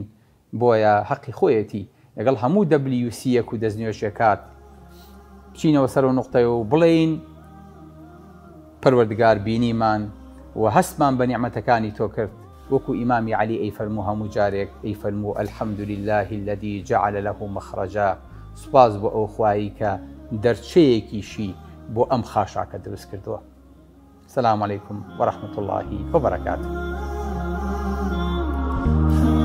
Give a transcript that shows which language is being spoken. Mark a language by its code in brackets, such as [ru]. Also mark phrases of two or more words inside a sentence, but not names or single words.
[ckb] بۆیە حەقی خۆیەتی لەگەڵ هەموو WC-یەک و دەستنوێژێکات بچینەوە سەر و نوقتەیە و بڵێین پەروەردگار بینیمان و هەستمان بە نیعمەتەکانی تۆ کرد وەکو ئیمامی عەلی ئەیفەرموو هەموو جارێک ئەیفەرموو [ar] الحەمد لله الذي جعل له مخرجا، [ckb] سوپاس بۆ ئەو خوایی کە دەرچەیەکیشی بۆ ئەم خاشاکە دروست کردووە. [ar] سلام عەلەیکم وەرەحمەتوڵڵاهی وبەرەکاتوه.